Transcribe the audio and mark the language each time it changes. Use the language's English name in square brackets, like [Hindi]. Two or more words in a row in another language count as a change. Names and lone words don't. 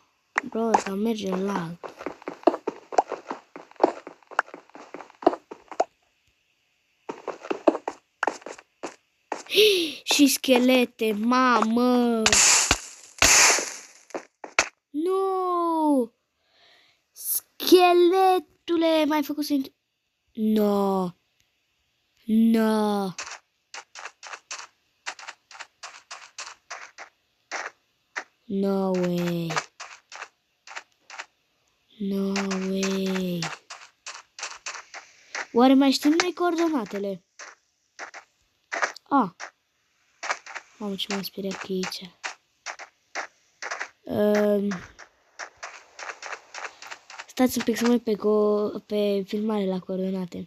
[Romanian] Bro, să merge în lag. Și schelete, mamă! Nu! Scheletule, m-ai făcut să... [English] No! No! No way! No way! [Romanian] Oare mai știm noi coordonatele? Ah! Mamă, ce m-am speriat că e aici. Stați un pic să mă uit pe filmare la coordonate.